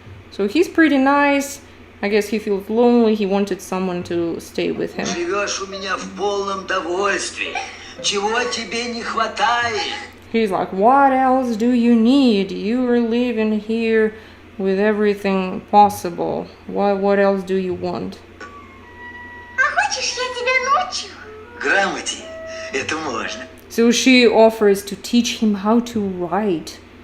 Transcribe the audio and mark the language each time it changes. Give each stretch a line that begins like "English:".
English: So he's pretty nice. I guess he feels lonely. He wanted someone to stay with him.
Russian: Живешь у меня в полном довольстве. Чего тебе не хватает?
English: He's like, what else do you need? You are living here with everything possible. What else do you want?
Russian: А хочешь, я тебя научу? Грамоте. Это можно.
English: So she offers to teach him how to write.